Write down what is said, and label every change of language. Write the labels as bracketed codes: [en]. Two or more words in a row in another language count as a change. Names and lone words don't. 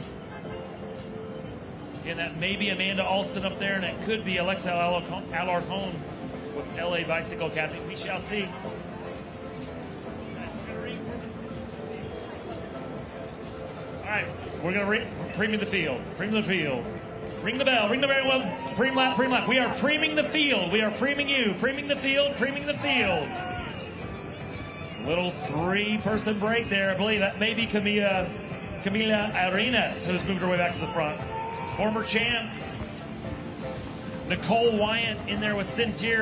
[en] Again, that may be Amanda Alston up there, and it could be Alexa Alarcon with LA Bicycle Academy. We shall see. All right, we're going to preem the field. Preem the field. Ring the bell, ring the bell. Well, preem lap, preem lap. We are preeming the field. We are preeming you. Preeming the field, preeming the field. Little 3-person break there. I believe that may be Camila Arenas, who's moved her way back to the front. Former champ. Nicole Wyant in there with Centier.